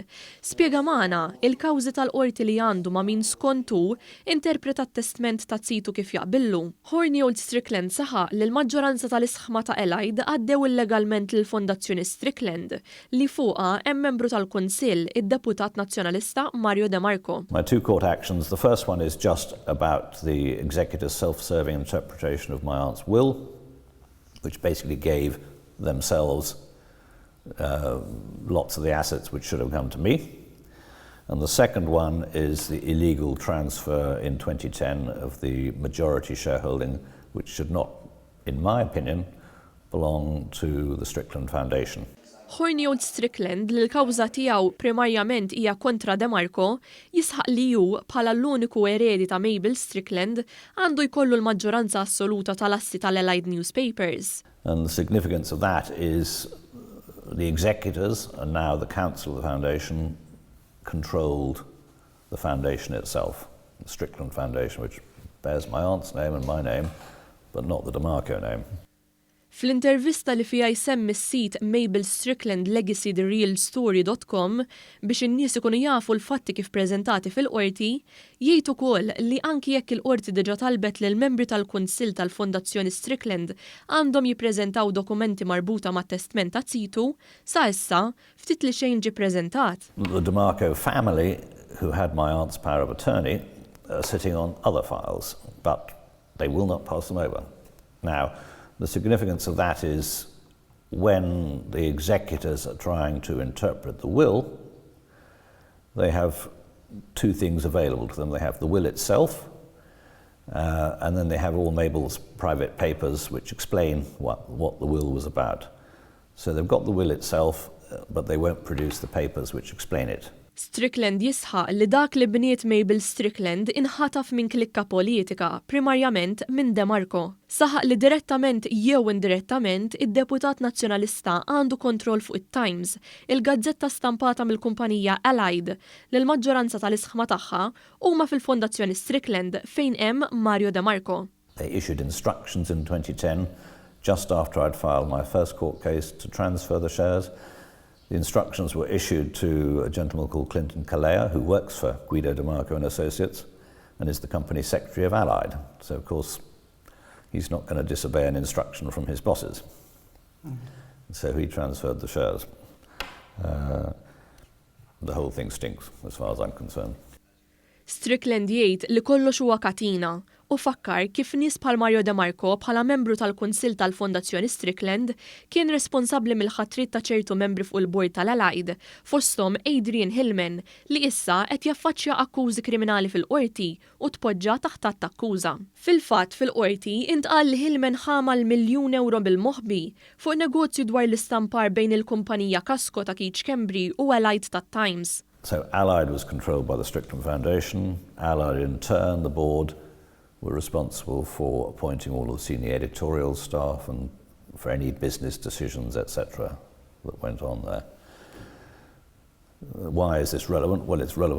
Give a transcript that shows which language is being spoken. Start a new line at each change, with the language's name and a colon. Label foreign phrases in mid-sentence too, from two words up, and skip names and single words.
Maltese: Spjega magħna il-kawżi tal-Qorti li għandu ma' min skontu interpreta t-testment ta' situ kif jaqbillu. Hornyold-Strickland saħaq li l-maġġoranza tal-ishma ta' Allied għaddew illegalment lill-Fundazzjoni Strickland li fuqha hemm membru tal-Kunsill, id-Deputat Nazzjonalista Mario De Marco.
English: My two court actions, the first one is just about the executor's self-serving interpretation of my aunt's will, which basically gave themselves lots of the assets which should have come to me. And the second one is the illegal transfer in 2010 of the majority shareholding, which should not, in my opinion, belong to the Strickland Foundation.
Maltese: Hornyold-Strickland li l-kawża tiegħu primarjament hija kontra De Marco jisħaq li hu bħala l-uniku eredi ta' Mabel Strickland għandu jkollu l-maġġoranza assoluta tal-assi tal-Allied newspapers.
English: And the significance of that is the executors and now the council of the foundation controlled the foundation itself, the Strickland Foundation, which bears my aunt's name and my name, but not the De Marco name.
Maltese: Fl-intervista li fiha jsemmi s-sit Mabel Strickland LegacyTheRealStory.com biex in-nies ikunu jafu l-fatti kif preżentati fil-qorti, jgħid ukoll li anki jekk il-qorti diġà talbet lil membri tal-Kunsill tal-Fondazzjoni Strickland għandhom jippreżentaw dokumenti marbuta mat-testment ta' situ, sa issa ftit li xejn ġie ppreżentat.
English: The De Marco family, who had my aunt's power of attorney, are sitting on other files, but they will not pass them over. Now, the significance of that is when the executors are trying to interpret the will, they have two things available to them. They have the will itself, and then they have all Mabel's private papers which explain what the will was about. So they've got the will itself, but they won't produce the papers which explain it.
Maltese: Strickland jisħaq li dak li bniet Mabel Strickland inħataf minn klikka politika, primarjament minn De Marco. Saħaq li direttament jew indirettament id-Deputat Nazzjonalista għandu kontroll fuq it-Times, il-gazzetta stampata mill-kumpanija Allied li l-maġġoranza tal-isħma tagħha huma fil-Fondazzjoni Strickland fejn hemm Mario De Marco.
English: They issued instructions in 2010, just after I'd filed my first court case, to transfer the shares. The instructions were issued to a gentleman called Clinton Calea, who works for Guido De Marco and Associates and is the company secretary of Allied. So, of course, he's not going to disobey an instruction from his bosses. So he transferred the shares. The whole thing stinks, as far as I'm concerned.
Maltese: Strickland jgħid li kollox huwa katina u fakkar kif nies bħal Mario De Marco bħala membru tal-Kunsill tal-Fondazzjoni Strickland kien responsabbli mill-ħatrit ta' ċertu membri fuq il-bord tal-Allied, fosthom Adrian Hillman li issa qed jaffaċċja akkużi kriminali fil-qorti u tpoġġa taħt attakkuża. Fil-fatt fil-qorti intqal li Hillman ħamal €1,000,000 bil-moħħbi fuq negozju dwar l-istampar bejn il-kumpanija Casco ta' Keach Kembri u Allied tat-Times.
English: So Allied was controlled by the Strickland Foundation. Allied in turn, the board, were responsible for appointing all of the senior editorial staff and for any business decisions, etc., that went on there. Why is this relevant?